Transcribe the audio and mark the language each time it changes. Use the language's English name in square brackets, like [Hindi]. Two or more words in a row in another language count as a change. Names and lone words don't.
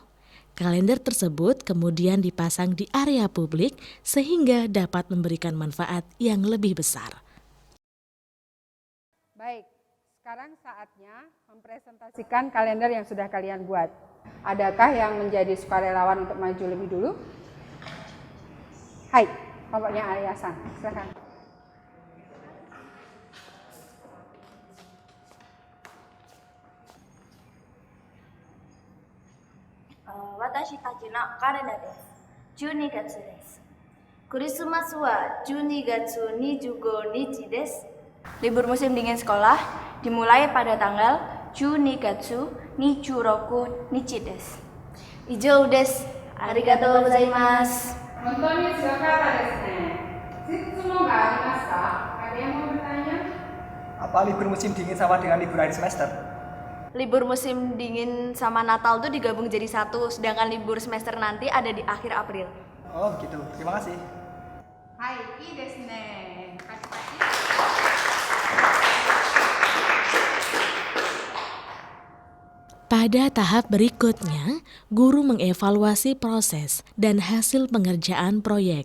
[Indonesian] Kalender tersebut kemudian dipasang di area publik sehingga dapat memberikan manfaat yang lebih besar. Baik, sekarang saatnya mempresentasikan kalender yang sudah kalian buat. Adakah yang menjadi sukarelawan untuk maju lebih dulu? Hai, kelompoknya Arya-san, silakan. [Japanese] 私たちのカレンダーです. 12月です。クリスマスは12月25日です。 [Indonesian] Libur musim dingin sekolah dimulai pada tanggal [Japanese] 12 月26日です。以上です。ありがとうございます。本当に強かったですね。質問がありますか? [Indonesian] Ada yang mau bertanya? Apa libur musim dingin sama dengan libur akhir semester? Libur musim dingin sama Natal tuh digabung jadi satu, sedangkan libur semester nanti ada di akhir April. Oh begitu, terima kasih. [Japanese] はい、いいですね. [Indonesian] Pada tahap berikutnya, guru mengevaluasi proses dan hasil pengerjaan proyek.